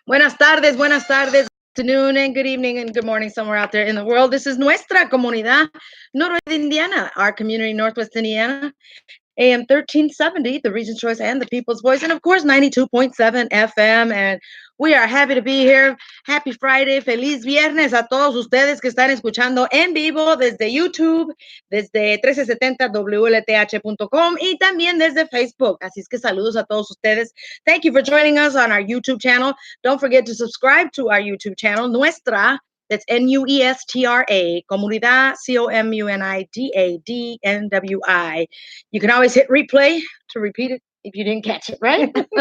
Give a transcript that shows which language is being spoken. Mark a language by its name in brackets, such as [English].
[Spanish] Buenas tardes, [English] afternoon, and good evening, and good morning somewhere out there in the world. This is Nuestra Comunidad Noroeste Indiana, our community, Northwest Indiana, AM 1370, the Region's Choice and the People's Voice, and of course, 92.7 FM. And we are happy to be here. Happy Friday, [Spanish] feliz viernes a todos ustedes que están escuchando en vivo desde YouTube, desde 1370wlth.com y también desde Facebook. Así es que saludos a todos ustedes. [English] Thank you for joining us on our YouTube channel. Don't forget to subscribe to our YouTube channel, Nuestra. That's Nuestra, Comunidad, Comunidadnwi. You can always hit replay to repeat it if you didn't catch it, right?